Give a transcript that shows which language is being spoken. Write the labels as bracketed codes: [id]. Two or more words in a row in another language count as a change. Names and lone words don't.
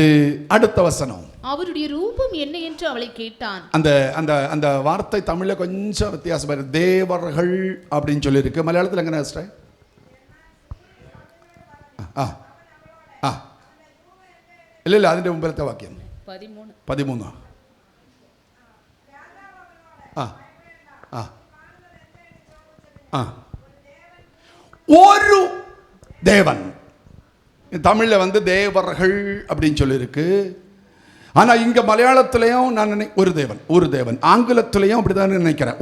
[ta] அடுத்த வசனம், அவருடைய ரூபம் என்ன என்று அவளை கேட்டான். அந்த அந்த அந்த வார்த்தை தமிழ்ல கொஞ்சம் வித்தியாசமா இருக்கு. தேவர்கள் அப்படின்னு சொல்லி இருக்கு. மலையாளத்தில் எங்க சிஸ்டர்? இல்ல [ml] അതിന്റെ മുമ്പത്തെ വാക്യം 13. [ta] ஒரு தேவன். தமிழ்ல வந்து தேவர்கள் அப்படின்னு சொல்லி இருக்கு. ஆனா இங்க மலையாளத்திலையும் நான் ஒரு தேவன், ஆங்கிலத்திலையும் அப்படிதான் நினைக்கிறேன்.